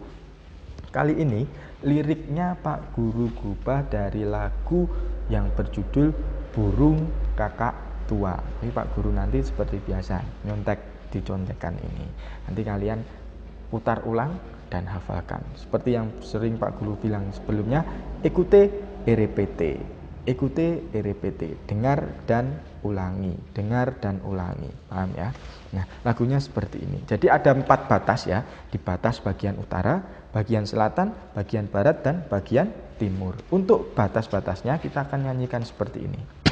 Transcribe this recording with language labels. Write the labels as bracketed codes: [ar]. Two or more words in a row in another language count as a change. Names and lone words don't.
[id] Kali ini liriknya Pak Guru gubah dari lagu yang berjudul Burung Kakak Tua. Ini Pak Guru nanti seperti biasa nyontek dicontekan ini. Nanti kalian putar ulang dan hafalkan. Seperti yang sering Pak Guru bilang sebelumnya, [fr] écoutez et répétez. Écoutez et répétez. [id] Dengar dan ulangi. Dengar dan ulangi. Paham ya? Nah, lagunya seperti ini. Jadi ada 4 batas ya. Di batas bagian utara, bagian selatan, bagian barat, dan bagian timur. Untuk batas-batasnya kita akan nyanyikan seperti ini.